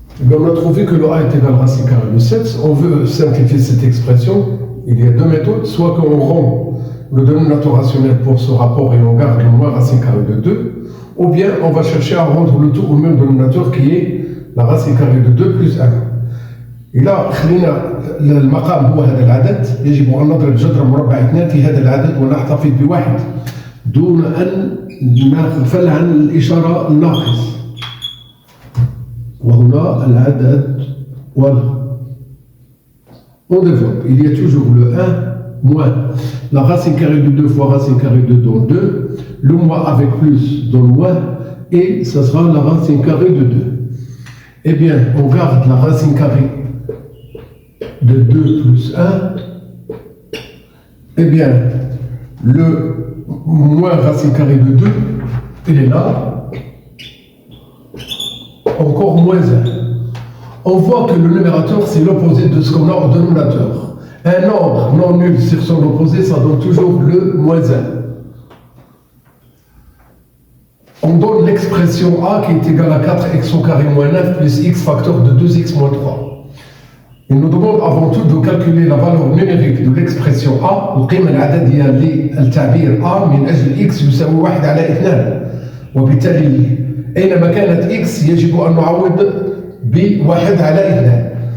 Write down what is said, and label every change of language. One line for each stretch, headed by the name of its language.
French: On a trouvé que le A est égal à racine carrée de 7. On veut simplifier cette expression. Il y a deux méthodes. Soit qu'on rend le dénominateur rationnel pour ce rapport et on garde le moins racine carrée de 2. Ou bien on va chercher à rendre le tout au même dénominateur qui est la racine carrée de 2 plus 1.
Arabic: إذا خلينا المقام هو هذا العدد يجب أن نضرب جذر مربع 2 في هذا العدد ونحتفظ بواحد دون أن نغفل عن الإشارة الناقص. وهنا العدد voilà.
French: On développe. Il y a toujours le 1 moins la racine carrée de 2 fois racine carrée de 2 donne 2. Le moins avec plus donne moins. Et ça sera la racine carrée de 2. Eh bien, on garde la racine carrée de 2 plus 1. Eh bien, le moins racine carrée de 2, il est là. Encore moins 1. On voit que le numérateur, c'est l'opposé de ce qu'on a au dénominateur. Un nombre non nul sur son opposé, ça donne toujours le moins 1. On donne l'expression A qui est égale à 4x au carré moins 9 plus x facteur de 2x moins 3. Il nous demande avant tout de calculer la valeur numérique de l'expression A.
Arabic: القيمة العددية للتعبير A من أجل x يساوي 1 على 2. وبالتالي أينما كانت x يجب أن نعوض ب 1 على 2.